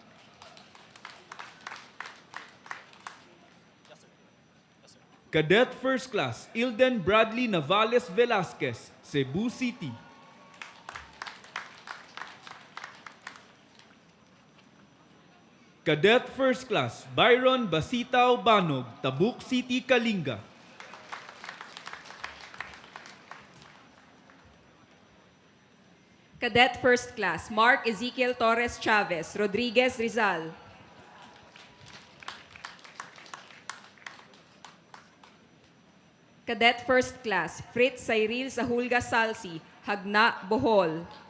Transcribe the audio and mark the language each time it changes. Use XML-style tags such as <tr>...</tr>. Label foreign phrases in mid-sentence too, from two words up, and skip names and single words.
<en>Cadet First Class, Ilden Bradley Navales Velasquez, Cebu City. Cadet First Class, Byron Basitao Banog, Tabuk City, Kalinga. Cadet First Class, Mark Ezekiel Torres Chavez, Rodriguez, Rizal. Cadet First Class, Fritz Cyril Sahulga Salsi, Hagna, Bohol.</en>